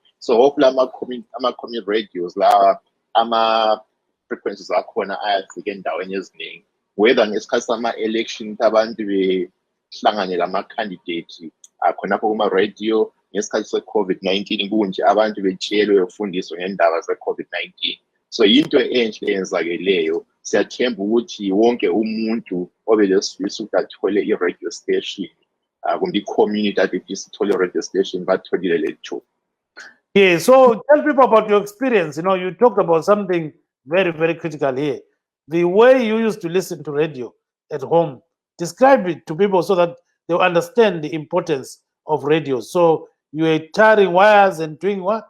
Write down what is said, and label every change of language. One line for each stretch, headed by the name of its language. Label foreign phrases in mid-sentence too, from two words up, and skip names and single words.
English: So hopefully
North Ndebele: ama-community radios la ama-frequencies akhona ayafika endaweni eziningi, whether ngesikhathi sama-election abantu behlanganela ama-candidate khonapho kuma-radio, ngesikhathi se-COVID-19 kunje abantu betshelwe befundiswe ngendaba ze-COVID-19. So into enhle eyenzakeleyo. Siyathemba ukuthi wonke umuntu obelesifiso ukuthi athole i-radio station kumbe i-community adifisa uthole i-radio station batholile lethu.
English: Yeah, so tell people about your experience. You talked about something very, very critical here. The way you used to listen to radio at home. Describe it to people so that they will understand the importance of radio. So you were tearing wires and doing what?